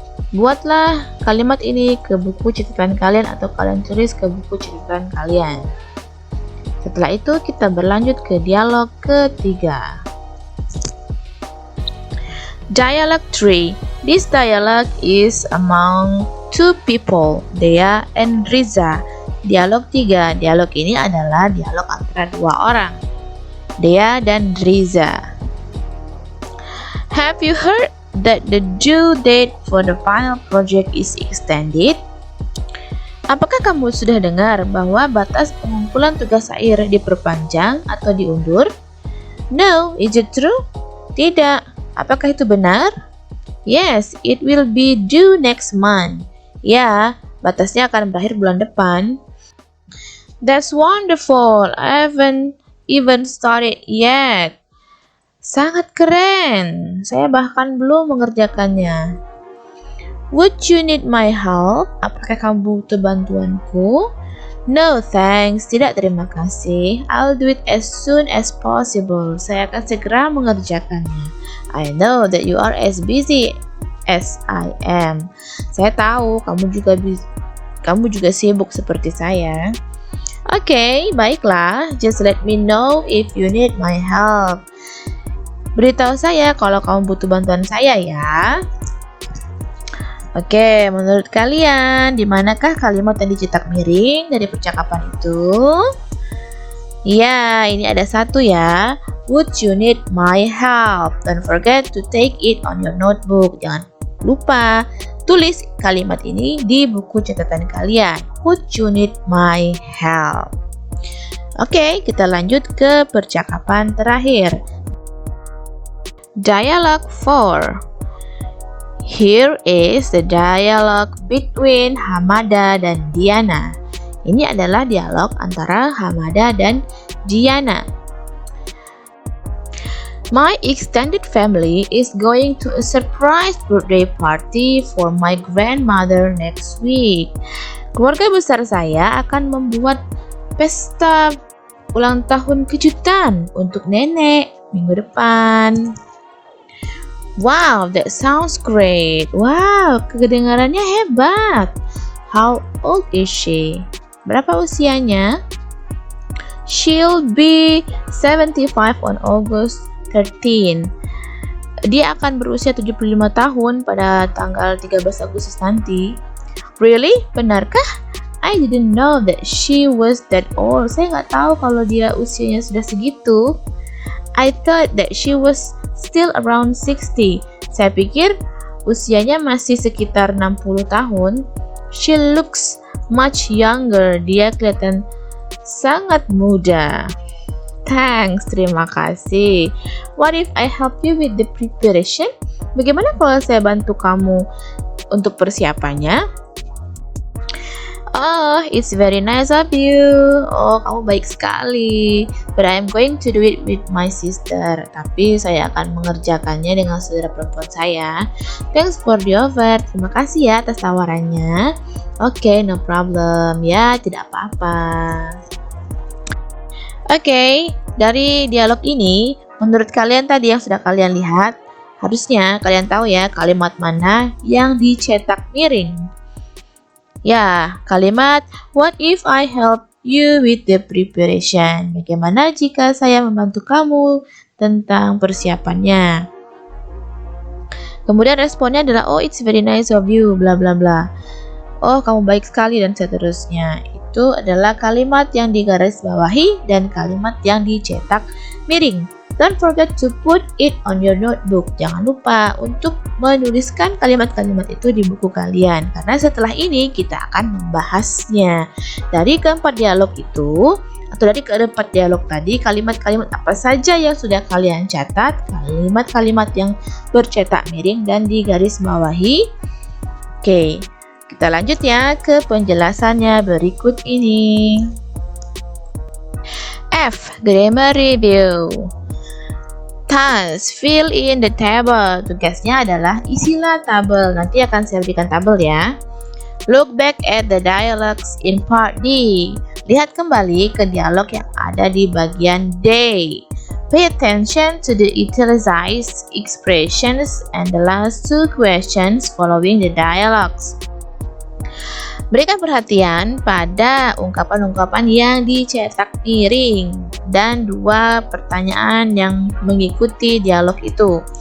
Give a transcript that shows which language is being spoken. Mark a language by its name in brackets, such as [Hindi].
[Indonesian] Buatlah kalimat ini ke buku catatan kalian atau kalian tulis ke buku catatan kalian. Setelah itu kita berlanjut ke dialog ketiga. [English] Dialogue 3. This dialogue is among two people, Dea and Riza. [Indonesian] Dialog 3. Dialog ini adalah dialog antara dua orang, Dea dan Riza. [English] Have you heard that the due date for the final project is extended? [Indonesian] Apakah kamu sudah dengar bahwa batas pengumpulan tugas akhir diperpanjang atau diundur? [English] No, is it true? [Indonesian] Tidak. Apakah itu benar? [English] Yes, it will be due next month. [Indonesian] Ya, batasnya akan berakhir bulan depan. [English] That's wonderful. I haven't even started yet. [Indonesian] Sangat keren. Saya bahkan belum mengerjakannya. [English] Would you need my help? [Indonesian] Apakah kamu butuh bantuanku? [English] No thanks, [Indonesian] tidak terima kasih. [English] I'll do it as soon as possible. [Indonesian] Saya akan segera mengerjakannya. [English] I know that you are as busy as I am. [Indonesian] Saya tahu kamu juga sibuk seperti saya. Oke, baiklah. [English] Just let me know if you need my help. [Indonesian] Beritahu saya kalau kamu butuh bantuan saya ya. Oke, menurut kalian, di manakah kalimat yang dicetak miring dari percakapan itu? Ya, ini ada satu ya. [English] Would you need my help? Don't forget to take it on your notebook. [Indonesian] Jangan lupa tulis kalimat ini di buku catatan kalian. [English] Would you need my help? [Indonesian] Oke, kita lanjut ke percakapan terakhir. [English] Dialogue 4. Here is the dialogue between Hamada dan Diana. [Indonesian] Ini adalah dialog antara Hamada dan Diana. [English] My extended family is going to a surprise birthday party for my grandmother next week. [Indonesian] Keluarga besar saya akan membuat pesta ulang tahun kejutan untuk nenek minggu depan. [English] Wow, that sounds great. [Indonesian] Wow, kedengarannya hebat. [English] How old is she? [Indonesian] Berapa usianya? [English] She'll be 75 on August 13. [Indonesian] Dia akan berusia 75 tahun pada tanggal 13 Agustus nanti. [English] Really? [Indonesian] Benarkah? [English] I didn't know that she was that old. [Indonesian] Saya nggak tahu kalau dia usianya sudah segitu. [English] I thought that she was still around 60. [Indonesian] Saya pikir usianya masih sekitar 60 tahun. [English] She looks much younger. [Indonesian] Dia kelihatan sangat muda. [English] Thanks, [Indonesian] terima kasih. [English] What if I help you with the preparation? [Indonesian] Bagaimana kalau saya bantu kamu untuk persiapannya? [English] Oh, it's very nice of you. [Indonesian] Oh, kamu baik sekali. [English] But I'm going to do it with my sister. [Indonesian] Tapi saya akan mengerjakannya dengan saudara perempuan saya. [English] Thanks for the offer. [Indonesian] Terima kasih ya atas tawarannya. [English] Okay, no problem. [Indonesian] Ya, tidak apa-apa. Okay, dari dialog ini, menurut kalian tadi yang sudah kalian lihat, harusnya kalian tahu ya kalimat mana yang dicetak miring. Ya, kalimat [English] what if I help you with the preparation? [Indonesian] Bagaimana jika saya membantu kamu tentang persiapannya? Kemudian responnya adalah [English] oh it's very nice of you bla bla [Indonesian] bla. Oh, kamu baik sekali dan seterusnya. Itu adalah kalimat yang digarisbawahi dan kalimat yang dicetak miring. [English] Don't forget to put it on your notebook. [Indonesian] Jangan lupa untuk menuliskan kalimat-kalimat itu di buku kalian. Karena setelah ini kita akan membahasnya. Dari keempat dialog itu, atau dari keempat dialog tadi, kalimat-kalimat apa saja yang sudah kalian catat, kalimat-kalimat yang bercetak miring dan digarisbawahi. Oke, kita lanjut ya ke penjelasannya berikut ini. [English] F. Grammar Review. Task, fill in the table. [Indonesian] Tugasnya adalah isilah tabel. Nanti akan saya berikan tabel ya. [English] Look back at the dialogues in part D. [Indonesian] Lihat kembali ke dialog yang ada di bagian D. [English] Pay attention to the italicized expressions and the last two questions following the dialogues. [Indonesian] Berikan perhatian pada ungkapan-ungkapan yang dicetak miring dan dua pertanyaan yang mengikuti dialog itu.